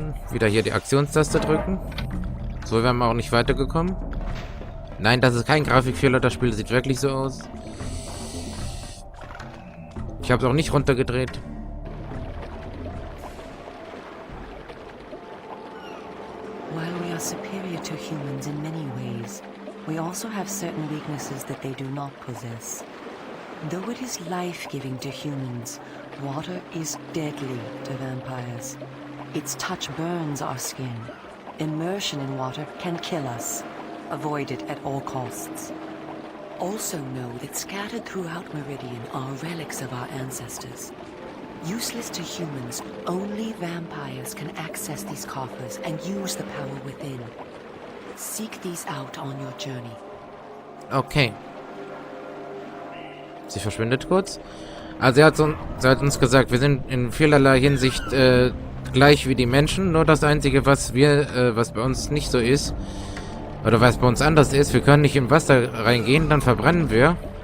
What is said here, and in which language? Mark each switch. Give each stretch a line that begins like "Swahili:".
German: Wieder hier die Aktionstaste drücken. So wären wir auch nicht weitergekommen. Nein, das ist kein Grafikfehler. Das Spiel sieht wirklich so aus. Ich habe es auch nicht runtergedreht.
English: While we are superior to humans in many ways, we also have certain weaknesses that they do not possess. Though it is life-giving to humans, water is deadly to vampires. Its touch burns our skin. Immersion in water can kill us. Avoid it at all costs. Also know that scattered throughout Meridian are relics of our ancestors. Useless to humans, only vampires can access these coffers and use the power within. Seek these out on your journey. Okay.
German: Sie verschwindet kurz. Also sie hat uns gesagt, wir sind in vielerlei Hinsicht gleich wie die Menschen. Nur das Einzige, was bei uns nicht so ist, oder was bei uns anders ist, wir können nicht im Wasser reingehen, dann verbrennen wir.